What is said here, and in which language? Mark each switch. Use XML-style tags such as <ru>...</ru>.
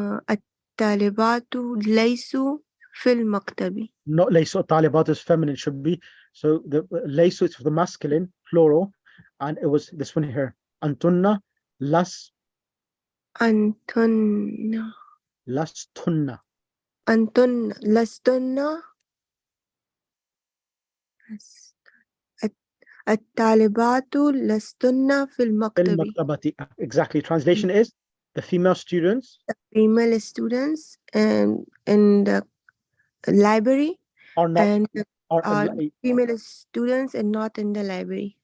<ar>الطالبات ليسوا في المكتب.</ar> <en>Not laysu, talibat is feminine, should be. So the laysu is for the masculine, plural, and it was this one here.</en> <ar>Antunna, Antunna. lastunna. Antunna, lastunna. الطالبات لستن في المكتب.</ar> <en>Exactly. Translation is The female students female students in the library are not and are female students and not in the library.</en>